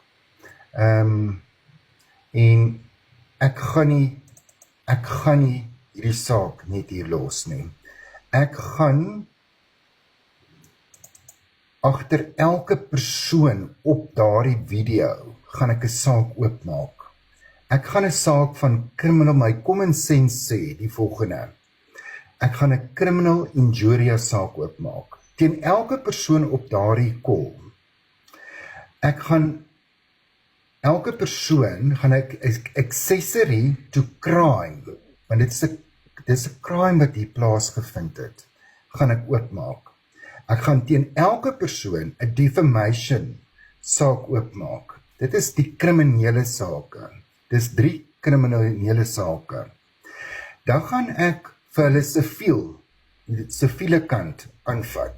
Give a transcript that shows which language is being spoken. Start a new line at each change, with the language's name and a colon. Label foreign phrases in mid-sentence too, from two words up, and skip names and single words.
Afrikaans: En ek gaan nie hierdie saak net hier los nie. Ek gaan agter elke persoon op daardie video gaan ek 'n saak oopmaak. Ek gaan 'n saak van criminal, my common sense sê die volgende. Ek gaan 'n
English: criminal injuria
Afrikaans: saak oopmaak teen elke persoon op daardie call. Ek gaan elke persoon gaan ek
English: accessory to crime,
Afrikaans: want dit is 'n crime wat hier plaasgevind het, gaan ek oopmaak. Ek gaan teen elke persoon 'n defamation saak oopmaak. Dit is die kriminele sake. Dis 3 kriminele sake. Dan gaan ek vir hulle siviele kant aanvat.